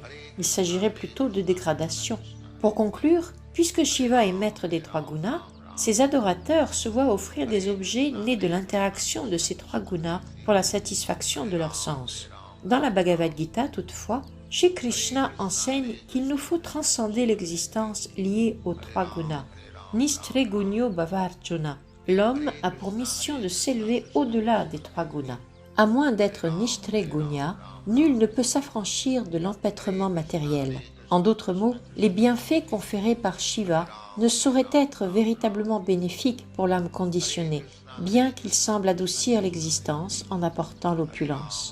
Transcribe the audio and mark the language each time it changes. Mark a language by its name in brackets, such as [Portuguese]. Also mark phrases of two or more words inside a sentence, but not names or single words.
[French] Il s'agirait plutôt de dégradation. Pour conclure, puisque Shiva est maître des trois gunas, ses adorateurs se voient offrir des objets nés de l'interaction de ces trois gunas pour la satisfaction de leurs sens. Dans la Bhagavad Gita, toutefois, Shri Krishna enseigne qu'il nous faut transcender l'existence liée aux trois gunas. [Sanskrit] Nistre gunyo bhavarjuna. [French] L'homme a pour mission de s'élever au-delà des trois gunas. À moins d'être Nishtre gunya, nul ne peut s'affranchir de l'empêtrement matériel. En d'autres mots, les bienfaits conférés par Shiva ne sauraient être véritablement bénéfiques pour l'âme conditionnée, bien qu'ils semblent adoucir l'existence en apportant l'opulence.